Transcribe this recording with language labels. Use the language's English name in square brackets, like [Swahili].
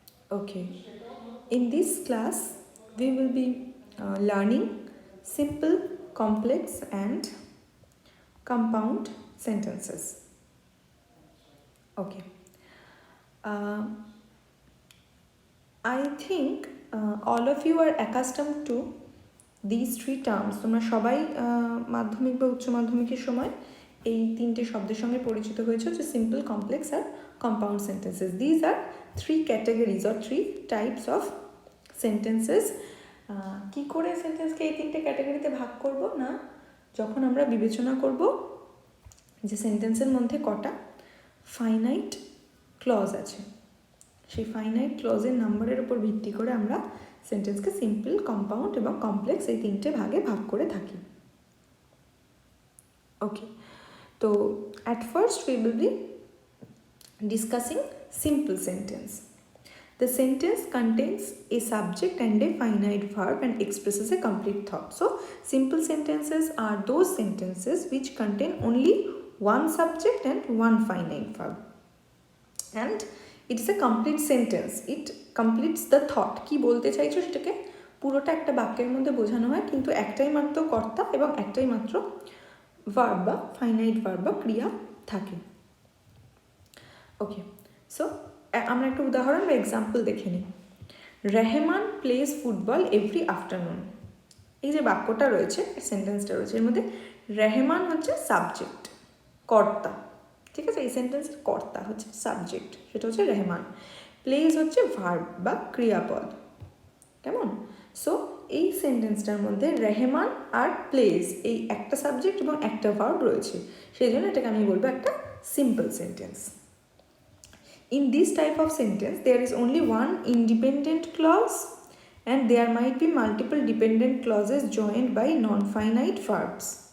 [English] Okay, in this class we will be learning simple, complex and compound sentences. Okay. I think all of you are accustomed to these three terms. [Bangla] তোমরা সবাই মাধ্যমিক বা উচ্চ মাধ্যমিকের সময় এই তিনটে শব্দের সঙ্গে পরিচিত হয়েছে, যে simple, complex আর compound sentences. [English] These are three categories or three types of sentences. [Bangla] কী করে সেন্টেন্সকে এই তিনটে ক্যাটাগরিতে ভাগ করব না, যখন আমরা বিবেচনা করব যে সেন্টেন্সের মধ্যে কটা ফাইনাইট ক্লজ আছে, সেই ফাইনাইট ক্লজের নাম্বারের উপর ভিত্তি করে আমরা সেন্টেন্সকে সিম্পল, কম্পাউন্ড এবং কমপ্লেক্স এই তিনটে ভাগে ভাগ করে থাকি। [English] Okay, তো at first we will be discussing simple sentence. The sentence contains a subject and a finite verb and expresses a complete thought. So, simple sentences are those sentences which contain only one subject and one finite verb. And it is a complete sentence. It completes the thought. [Bangla] কি বলতে চাইছো সেটাকে পুরোটা একটা বাক্যের মধ্যে বোঝানো হয়, কিন্তু একটাই মাত্র কর্তা এবং একটাই মাত্র ভার্ব বা ফাইনাইট ভার্ব বা ক্রিয়া থাকে। ওকে, সো আমরা একটা উদাহরণ বা এক্সাম্পল দেখে নিই। [English] Rahman plays football every afternoon. [Bangla] এই যে বাক্যটা রয়েছে, সেন্টেন্সটা রয়েছে, এর মধ্যে রেহমান হচ্ছে সাবজেক্ট, কর্তা। ঠিক আছে, এই সেন্টেন্সের কর্তা হচ্ছে সাবজেক্ট, সেটা হচ্ছে রেহমান। প্লেজ হচ্ছে ভার্ব বা ক্রিয়াপদ। কেমন? সো এই সেন্টেন্সটার মধ্যে রেহমান আর প্লেজ এই একটা সাবজেক্ট এবং একটা ভার্ব রয়েছে, সেই জন্য এটাকে আমি বলবো একটা simple sentence. [English] In this type of sentence, there is only one independent clause and there might be multiple dependent clauses joined by non-finite verbs.